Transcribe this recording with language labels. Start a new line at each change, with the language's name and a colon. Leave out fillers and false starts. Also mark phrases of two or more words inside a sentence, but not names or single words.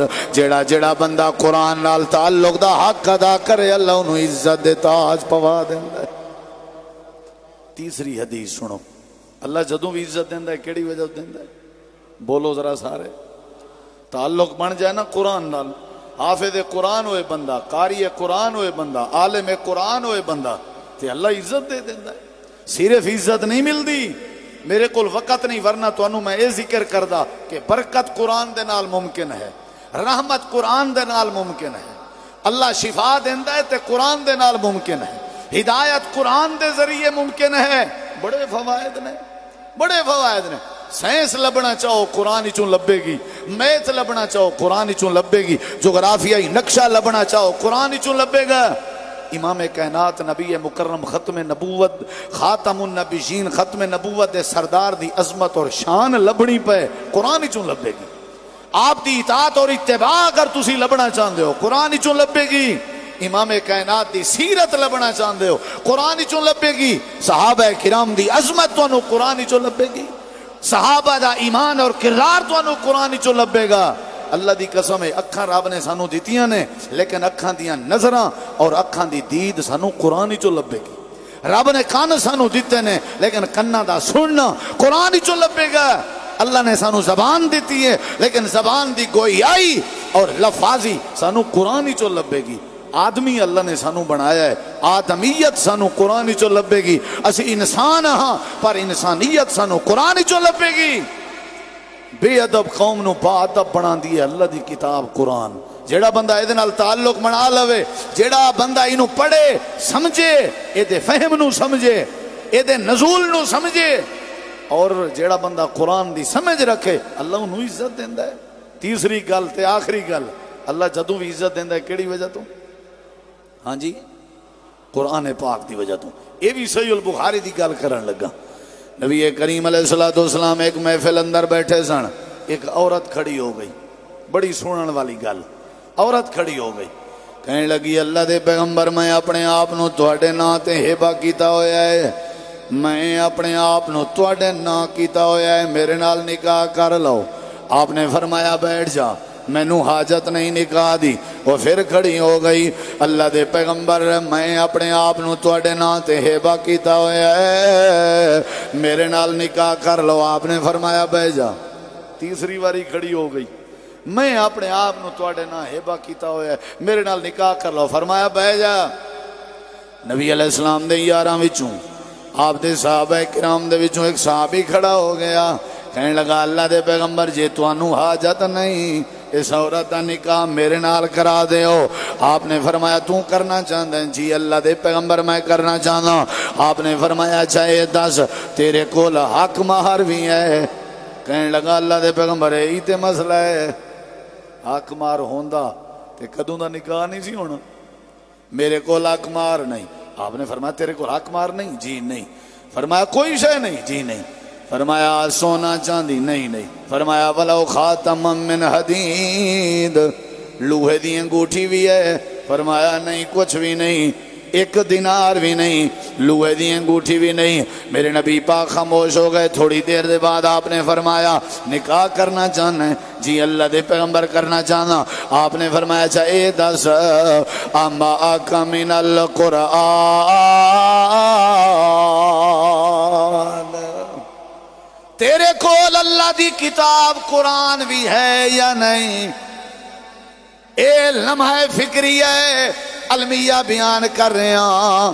Punjabi: جڑا جڑا بندہ قرآن نال تعلق دا حق ادا کرے, اللہ انہوں عزت دے تاج پوا دیندا ہے. تیسری حدیث سنو, اللہ جدوں بھی عزت دیندا ہے کیڑی وجہ دیندا ہے؟ بولو ذرا سارے. تعلق بن جائے نا قرآن نال, حافظ قرآن ہوئے بندہ, قاری قرآن ہوئے بندہ, عالم قرآن ہوئے بندہ, تے اللہ عزت دے دیندا ہے. صرف عزت نہیں ملدی, میرے کول وقت نہیں ورنہ تانوں میں اے ذکر کردا کہ برکت قرآن دے نال ممکن ہے, رحمت قرآن دے نال ممکن ہے, اللہ شفا دیندا ہے تے قرآن دے نال ممکن ہے, ہدایت قرآن دے ذریعے ممکن ہے. بڑے فوائد نے, بڑے فوائد نے. سائنس لبنا چاہو قرآن چوں لبے گی, میتھ لبنا چاہو قرآن چوں لبے گی, جغرافیائی نقشہ لبنا چاہو قرآن چوں لبے گا. امام کائنات نبی مکرم ختم نبوت, خاتم النبیین, ختم نبوت دے سردار دی عظمت اور شان لبنی پہ قرآن چوں لبے گی. آپ دی اطاعت اور اتباع اگر تسی لبنا چاہندے ہو قرآن چوں لبے گی. امام کائنات دی سیرت لبنا چاہندے ہو قرآن چوں لبے گی. صحابہ کرام دی عظمت تانوں قرآن چوں لبے گی. صحابہ دا ایمان اور کردار تانوں قرآن چوں لبے گا. اللہ دی قسم ہے, اکھاں رب نے سانو دتیاں نے, لیکن اکھاں دیاں نظراں اور اکھاں دی دید سانو قرآن چوں لبے گی. رب نے کان سانو دیتے نے, لیکن کنا دا سننا قرآن چوں لبے گا. اللہ نے سانو زبان دیتی ہے, لیکن زبان دی گویائی اور لفاظی سانو قرآن چوں لبے گی. آدمی اللہ نے سانو بنایا ہے, آدمیت سانو قرآن چوں لبے گی. اسی انسان ہاں پر انسانیت سانو قرآن چوں لبے گی. بے ادب قوم نو با ادب بنا دی ہے اللہ دی کتاب قرآن. جیڑا بندہ اے دے نال تعلق بنا لوے, جیڑا بندہ اینو پڑھے سمجھے, اے دے فہم نو سمجھے, اے دے نزول نو سمجھے, اور جیڑا بندہ قرآن دی سمجھ رکھے اللہ انہوں عزت دیندا ہے. تیسری گل تے آخری گل, اللہ جدوں بھی عزت دیندا ہے کیڑی وجہ تو؟ ہاں جی, قرآن پاک دی وجہ تو. اے بھی صحیح البخاری دی گل کرن لگا. نبی کریم علیہ السلام ایک محفل اندر بیٹھے سن, ایک عورت کھڑی ہو گئی, بڑی سنن والی گل. عورت کھڑی ہو گئی, کہنے لگی اللہ دے پیغمبر میں اپنے آپ نو تواڈے نام تے ہبہ کیتا ہویا ہے, میں اپنے آپ نو تواڈے نام کیتا ہویا ہے, میرے نال نکاح کر لو. آپ نے فرمایا بیٹھ جا, مینوں حاجت نہیں نکاح دی. وہ پھر کھڑی ہو گئی, اللہ دے پیغمبر میں اپنے آپ نو تواڈے نام تے ہبہ کیتا ہویا ہے, میرے نال نکاح کر لو. آپ نے فرمایا بیٹھ جا. تیسری باری کھڑی ہو گئی, میں اپنے آپ نو تواڈے نام ہبہ کیتا ہویا ہے, میرے نال نکاح کر لو. فرمایا بیٹھ جا. نبی علیہ السلام دے یاراں وچوں, آپ دے صحابہ کرام دے وچوں ایک صحابی کھڑا ہو گیا, کہنے لگا اللہ دے پیغمبر جے توانوں حاجت نہیں اس عورت کا نکاح میرے نال کرا دیو۔ آپ نے فرمایا تو کرنا چاہتا ہے؟ جی اللہ دے پیغمبر میں کرنا چاہتا۔ آپ نے فرمایا چاہے دس تیرے کول حق مہر بھی ہے؟ کہنے لگا اللہ دے پیغمبر یہی تے مسئلہ ہے، حق مہر ہوندا تے کدوں دا نکاح نہیں سی ہونا، میرے کول حق مہر نہیں۔ آپ نے فرمایا تیرے کول حق مہر نہیں؟ جی نہیں۔ فرمایا کوئی شے نہیں؟ جی نہیں۔ فرمایا سونا چاندی؟ نہیں نہیں۔ فرمایا
Arabic: ولو خاتم من حدید،
Punjabi: لوہے دی انگوٹھی بھی ہے؟ فرمایا نہیں کچھ بھی نہیں، ایک دینار بھی نہیں، لوہے دی انگوٹھی بھی نہیں۔ میرے نبی پاک خاموش ہو گئے۔ تھوڑی دیر دے بعد آپ نے فرمایا نکاح کرنا چاہنا ہے؟ جی اللہ دے پیغمبر کرنا چاہنا۔ آپ نے فرمایا اچھا اے دس
Arabic: اما آکا من القرآن،
Punjabi: تیرے کول اللہ دی کتاب قرآن بھی ہے یا نہیں؟ اے لمحہ فکری ہے المیہ بیان کر رہے ہیں۔